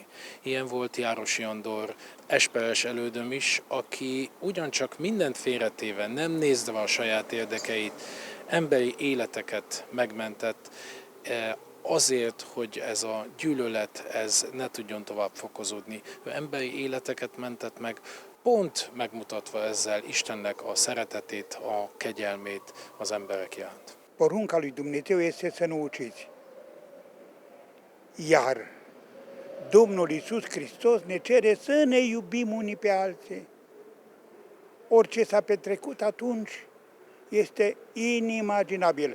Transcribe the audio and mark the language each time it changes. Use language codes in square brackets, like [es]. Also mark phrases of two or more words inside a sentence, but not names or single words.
[hu] Ilyen volt Járosi Andor esperes elődöm is, aki ugyancsak mindent félretéve, nem nézve a saját érdekeit, emberi életeket megmentett, azért, hogy ez a gyűlölet ez ne tudjon tovább fokozódni. Ő emberi életeket mentett meg, pont megmutatva ezzel Istennek a szeretetét, a kegyelmét az emberek iránt. [ro] Porunca lui Dumnezeu este să nu uciți. Iar Domnul Iisus Hristos ne cere să ne iubim unii pe alții. Orice s-a petrecut atunci este inimaginabil.